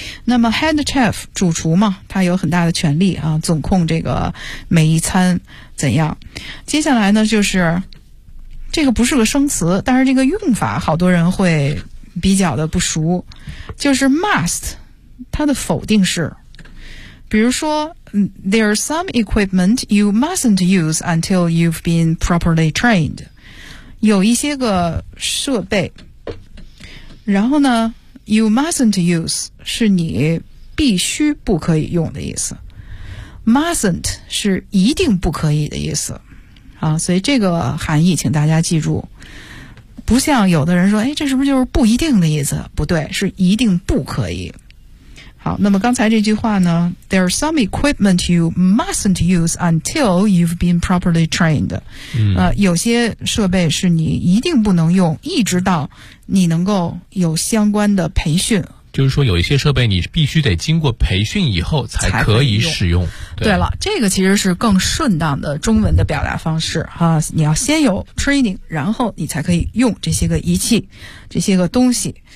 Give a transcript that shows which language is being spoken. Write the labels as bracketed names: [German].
[Chinese] 那么 head chef 主厨嘛，他有很大的权力、总控这个每一餐怎样。接下来呢就是这个不是个生词，但是这个用法好多人会比较的不熟，就是 must， 它的否定式。比如说 [English] ，there are some equipment you mustn't use until you've been properly trained。 [Chinese] 有一些个设备，然后呢 ， [English] you mustn't use [Chinese] 是你必须不可以用的意思 ，mustn't 是一定不可以的意思。啊，所以这个含义请大家记住，不像有的人说，哎，这是不是就是不一定的意思？不对，是一定不可以。好，那么刚才这句话呢 [English] ，There are some equipment you mustn't use until you've been properly trained。 [Chinese] 有些设备是你一定不能用，一直到你能够有相关的培训。就是说，有一些设备你必须得经过培训以后才可以使用。对了，这个其实是更顺当的中文的表达方式哈、你要先有 training， 然后你才可以用这些个仪器、这些个东西。